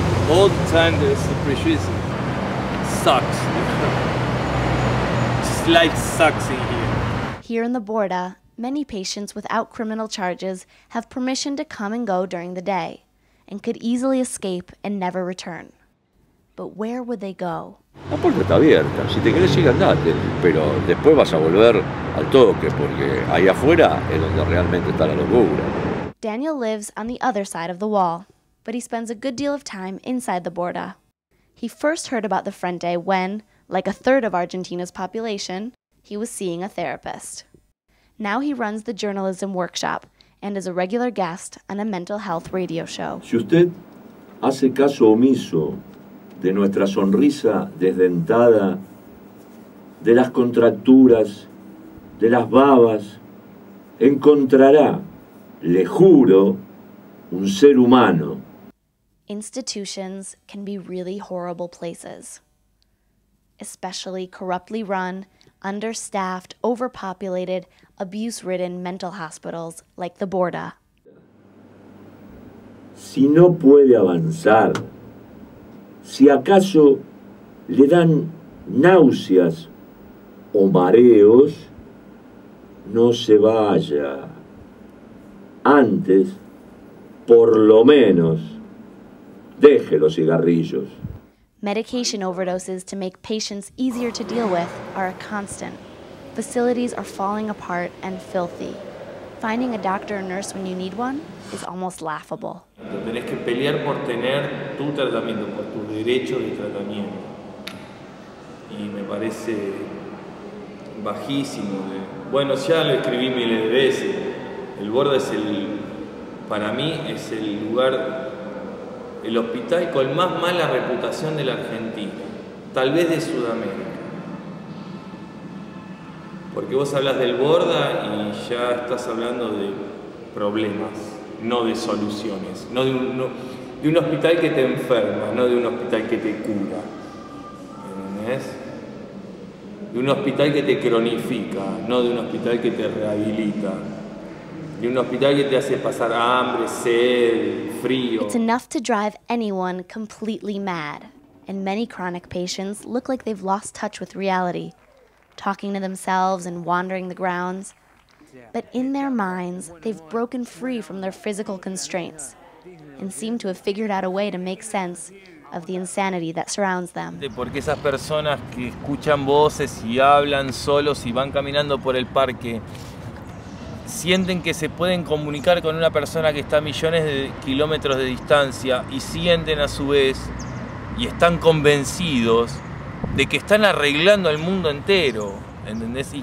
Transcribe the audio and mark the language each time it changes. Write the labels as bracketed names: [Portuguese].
[English] All the time there is a prejudice. Sucks. This life sucks in here. Here in the Borda, many patients without criminal charges have permission to come and go during the day and could easily escape and never return. But where would they go? [Spanish] La puerta está abierta, si te querés ir andate, pero después vas a volver al toque, porque ahí afuera es donde realmente está la locura. [English] Daniel lives on the other side of the wall, but he spends a good deal of time inside the Borda. He first heard about the Frente when, like a third of Argentina's population, he was seeing a therapist. Now he runs the journalism workshop and is a regular guest on a mental health radio show. [Spanish] Si usted hace caso omiso de nuestra sonrisa desdentada, de las contracturas, de las babas, encontrará, le juro, un ser humano. [English] Institutions can be really horrible places, especially corruptly run, understaffed, overpopulated, abuse-ridden mental hospitals like the Borda. [Spanish] Si no puede avanzar, si acaso le dan náuseas o mareos, no se vaya. Antes, por lo menos, deje los cigarrillos. [English] Medication overdoses to make patients easier to deal with are a constant. Facilities are falling apart and filthy. Finding a doctor or nurse when you need one is almost laughable. [Spanish] Tenés que pelear por tener tu tratamiento, por tu derecho de tratamiento. Y me parece bajísimo. Bueno, ya lo escribí miles de veces. El Borda es para mí es el lugar, el hospital con más mala reputación de la Argentina, tal vez de Sudamérica. Porque vos hablas del Borda y ya estás hablando de problemas, no de soluciones, no de un hospital que te enferma, no de un hospital que te cura, ¿entendés? De un hospital que te cronifica, no de un hospital que te rehabilita. De un hospital que te hace pasar hambre, sed, frío. [English] It's enough to drive anyone completely mad, and many chronic patients look like they've lost touch with reality, talking to themselves and wandering the grounds. But in their minds, they've broken free from their physical constraints and seem to have figured out a way to make sense of the insanity that surrounds them. [Spanish] Porque esas personas que escuchan voces y hablan solos y van caminando por el parque sienten que se pueden comunicar con una persona que está a millones de kilómetros de distancia y sienten a su vez y están convencidos de que están arreglando el mundo entero, ¿entendés?